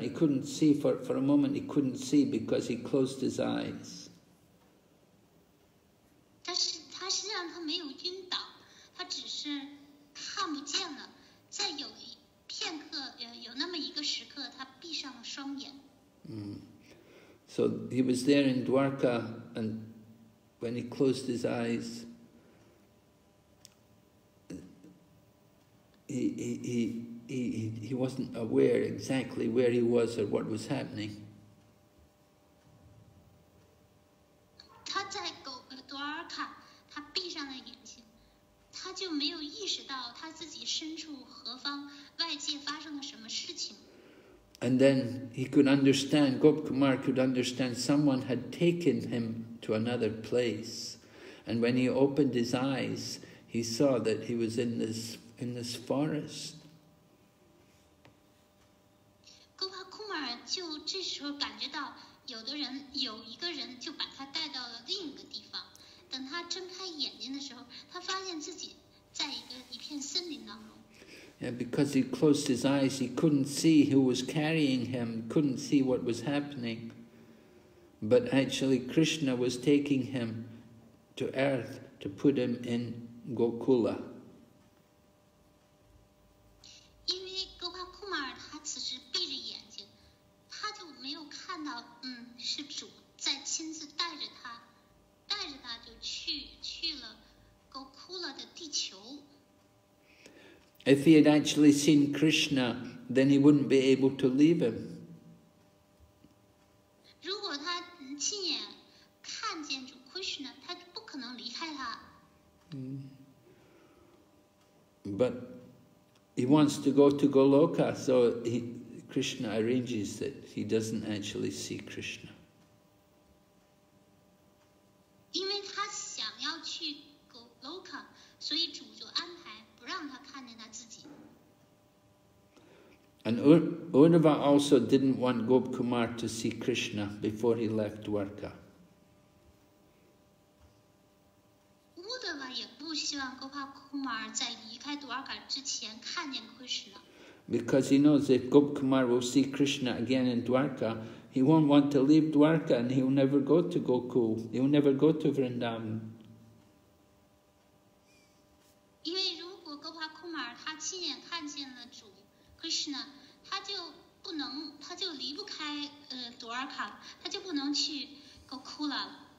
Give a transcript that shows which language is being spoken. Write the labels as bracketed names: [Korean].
[English] He couldn't see for a moment. He couldn't see because he closed his eyes. [Chinese] 但是他实际上他没有晕倒，他只是看不见了。在有一片刻，有那么一个时刻，他闭上了双眼。 [English] So he was there in Dwarka, and when he closed his eyes, he wasn't aware exactly where he was or what was happening. [Chinese] 他在多尔卡，他闭上了眼睛，他就没有意识到他自己身处何方，外界发生了什么事情。 [English] And then he could understand, Gopakumar could understand someone had taken him to another place. And when he opened his eyes, he saw that he was in this forest. [Chinese] Gopakumar 就这时候感觉到有一个人就把他带到了另一个地方。等他睁开眼睛的时候，他发现自己在一片森林当中。 [English] Yeah, because he closed his eyes, he couldn't see who was carrying him, couldn't see what was happening. But actually Krishna was taking him to earth to put him in Gokula. [Chinese] 因为 Gopakumar 他此时闭着眼睛，他就没有看到，是主在亲自带着他就去了 Gokula 的地球。 [English] If he had actually seen Krishna, then he wouldn't be able to leave him. [Chinese] 如果他亲眼看见主 Krishna， 他不可能离开他。 [English] But he wants to go to Goloka, so Krishna arranges that he doesn't actually see Krishna. [Chinese] 因为他想要去 Goloka， 所以主就安排不让他看见他自己。 [English] And Uddhava also didn't want Gopakumar to see Krishna before he left Dwarka. [Chinese] 乌德瓦也不希望 Gopakumar 在离开多尔卡之前看见 Krishna。 [English] Because he knows if Gopakumar will see Krishna again in Dwarka, he won't want to leave Dwarka and he'll never go to Gokul. He'll never go to Vrindavan. [Chinese] 因为如果 Gopakumar 他亲眼看见了主 Krishna， 他就离不开多尔卡，他就不能去 Gokula 了。